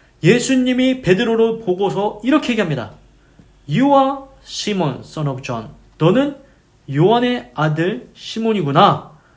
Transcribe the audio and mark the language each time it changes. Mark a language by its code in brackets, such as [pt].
[ko] 예수님이 베드로를 보고서 이렇게 얘기합니다. [en] You are Simon, son of John. [ko] 너는 요한의 아들 시몬이구나.